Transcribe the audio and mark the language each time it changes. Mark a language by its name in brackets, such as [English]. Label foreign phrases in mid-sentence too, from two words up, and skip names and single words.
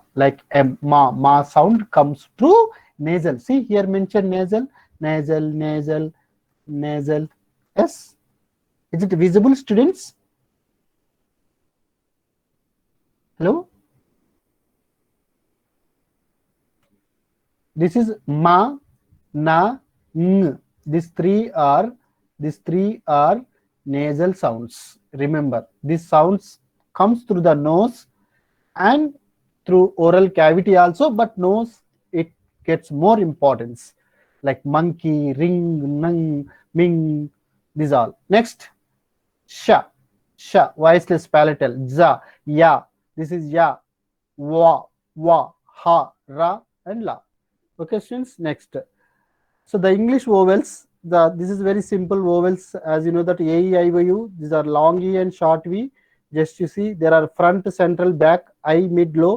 [English] Like a ma sound comes through nasal. See here mentioned nasal, nasal, nasal, nasal. Yes. Is it visible, students? Hello. This is ma, na, ng. These three are nasal sounds. Remember, these sounds comes through the nose and through oral cavity also, but nose it gets more importance. Like monkey, ring, nang, ming. These all. Next, sha, sha, voiceless palatal. Za, ya. This is ya. Wa, ha, ra, and la. Okay, students. Next. So the English vowels. This is very simple vowels, as you know that A, E, I, O, U. These are long E and short V. Just you see, there are front, central, back, I, mid, low.